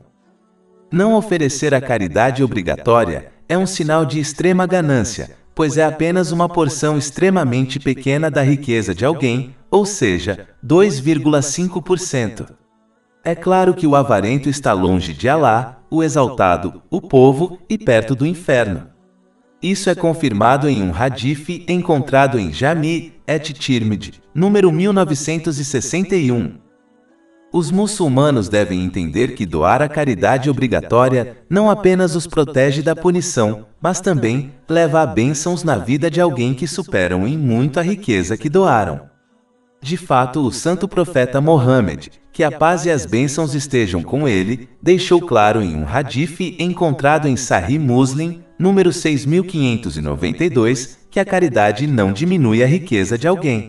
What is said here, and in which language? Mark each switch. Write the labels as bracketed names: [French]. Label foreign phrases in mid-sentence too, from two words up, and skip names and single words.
[Portuguese] Não oferecer a caridade obrigatória é um sinal de extrema ganância, pois é apenas uma porção extremamente pequena da riqueza de alguém, ou seja, 2,5%. É claro que o avarento está longe de Alá, o Exaltado, o povo e perto do inferno. Isso é confirmado em um hadith encontrado em Jami' et-Tirmidhi, número 1961. Os muçulmanos devem entender que doar a caridade obrigatória não apenas os protege da punição, mas também leva a bênçãos na vida de alguém que superam em muito a riqueza que doaram. De fato, o santo profeta Mohammed, que a paz e as bênçãos estejam com ele, deixou claro em um hadith encontrado em Sahih Muslim, número 6592, que a caridade não diminui a riqueza de alguém.